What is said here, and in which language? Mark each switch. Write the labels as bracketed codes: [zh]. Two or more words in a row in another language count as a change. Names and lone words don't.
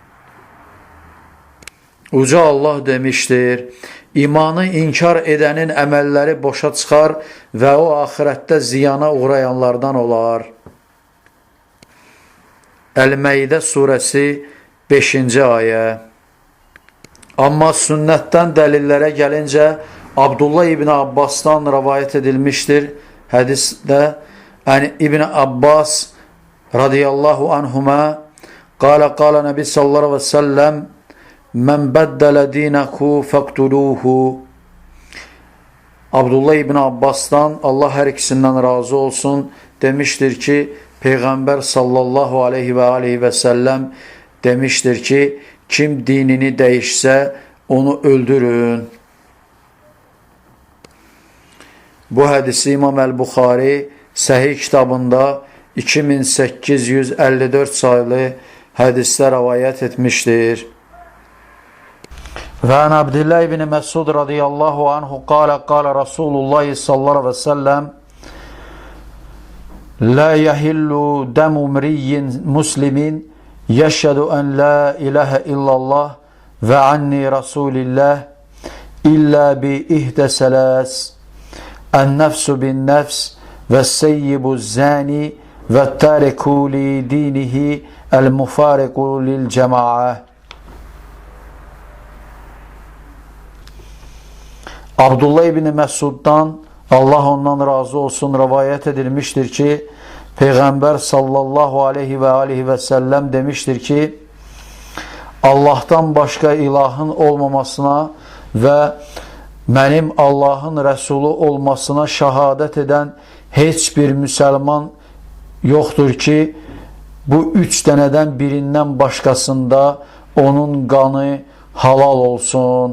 [az] Uca Allah demiştir, imanı inkar edənin əməlləri boşa çıxar və o axirətdə ziyana uğrayanlardan olar. El-Maidə surəsi 5. ayə. Amma sünnətdən dəlillərə gəlincə, [tr] Abdullah İbn Abbas'tan rivayet edilmiştir. [ar] Hadiste İbn Abbas رضي الله عنهما قال النبي صلى الله عليه وسلم من بدل دينه فاقتلوه. [tr] Abdullah İbn Abbas'tan Allah her ikisinden razı olsun demiştir ki Peygamber [ar] صلى الله عليه وسلم [tr] demiştir ki kim dinini değişse onu öldürün. [az] Bu hadisi İmam el-Buxari Səhih kitabında 2854 sayılı hadisdə rivayət etmişdir. [ar] Və عن عبد الله بن مسعود رضي الله عنه قال رسول الله صلى الله عليه وسلم لا يحل دم امرئ مسلم يشهد أن لا إله إلا الله وأني رسول الله إلا بإحدى ثلاث النفس بالنفس والسيب الزاني وَالتَّارِكُ لِدِينِهِ الْمُفَارِقُ لِلْجَمَاعَةِ. [az] Abdullah ibn Məsuddan, Allah ondan razı olsun, rivayet edilmiştir ki, Peyğəmbər [ar] صلى الله عليه وسلم [az] demişdir ki, Allahdan başqa ilahın olmamasına və mənim Allahın rəsulu olmasına şəhadət edən heç bir müsəlman yoxdur ki, bu üç dənədən birindən başqasında onun qanı halal olsun.